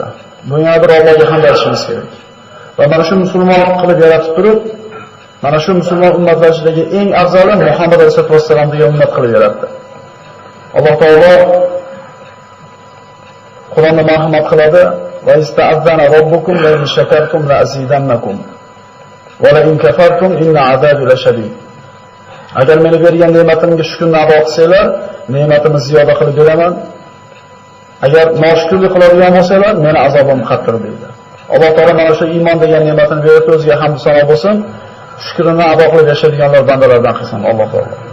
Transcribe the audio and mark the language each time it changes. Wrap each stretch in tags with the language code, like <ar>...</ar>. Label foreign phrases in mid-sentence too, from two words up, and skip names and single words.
<uz>Bunga bir Allohga hamd aytishimiz kerak. Va mana shu musulmon qilib yaratib turib, mana shu musulmon ummatlar ichidagi eng afzali Muhammad alayhisolatu vassalom degan ummat qilib yaratdi. Alloh taolo Qur'onda marhamat qiladi:</uz> <ar>"وإذ تأذن ربكم لئن شكرتم لأزيدنكم ولئن كفرتم إن عذابي لشديد."</ar> <uz>Agar meni bergan ne'matimga shukrni ado qilsanglar, ne'matimni ziyoda qilib beraman. Agar noshukrlik qiladigan bo'lsanglar, meni azobim qattiq deydi. Alloh taolo mana shu iymon degan ne'matini berib o'ziga hamd sano bo'lsin. Shukrini ado qilib yashaydiganlar bandalardan qilsin Alloh taolo.</uz>